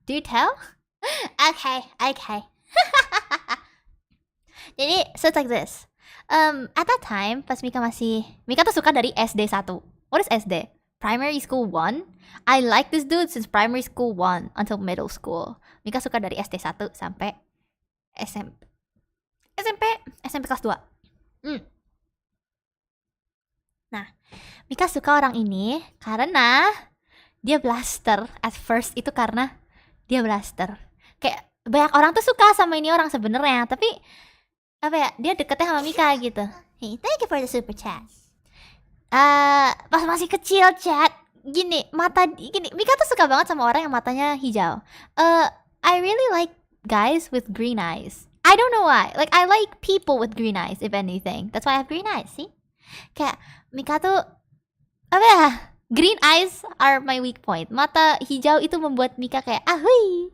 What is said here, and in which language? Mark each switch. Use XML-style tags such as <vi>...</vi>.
<en>Do you tell? Okay. Jadi, so it's like this. At that time,</en> <id>pas Mika tuh suka dari SD 1.</id> <en>What is SD? Primary School 1? I like this dude since primary school 1 until middle school.</en> <id>Mika suka dari SD 1 sampai SMP kelas 2. Nah, Mika suka orang ini karena dia blaster.</id> <en>At first</en> <id>itu karena dia blaster. Kayak banyak orang tuh suka sama ini orang sebenarnya, tapi apa ya, dia deketnya sama Mika gitu.</id> <en>Hey, thank you for the super chat.</en> <id>Pas masih kecil chat, gini, Mika tuh suka banget sama orang yang matanya hijau.</id> <en>I really like guys with green eyes. I don't know why. Like, I like people with green eyes, if anything. That's why I have green eyes, see?</en> <id>Kayak, Mika tuh, apa ya?</id> <en>Green eyes are my weak point.</en> <id>Mata hijau itu membuat Mika kayak, ahoy!</id>